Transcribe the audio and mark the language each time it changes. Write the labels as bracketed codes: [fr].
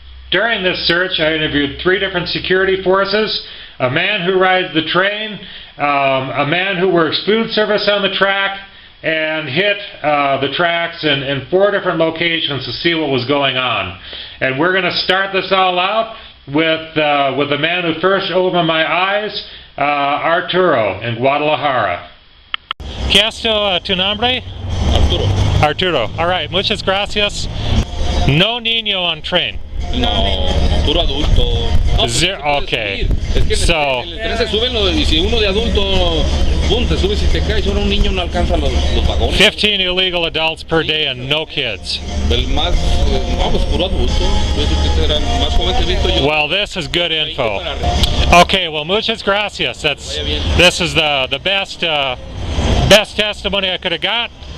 [en] During this search, I interviewed 3 different security forces, a man who rides the train, a man who works food service on the track, and hit the tracks in 4 different locations to see what was going on. And we're going to start this all out with the man who first opened my eyes, Arturo in Guadalajara. [es] ¿Qué es tu nombre? Arturo. Arturo. [en] All right, [es] muchas gracias. No niño [en] on train. [es] No, puro adulto. No, okay. Es que So, en el tren se suben y si uno de adulto, boom, te subes y te caes, ahora un niño no alcanza los vagones. [en] 15 illegal adults per day and no kids. [es] El más, no, pues puro adulto. Yo creo que era el más joven que he visto yo. [en] Well, this is good info. Okay, well, [es] muchas gracias. [en] This is the best testimony I could have got.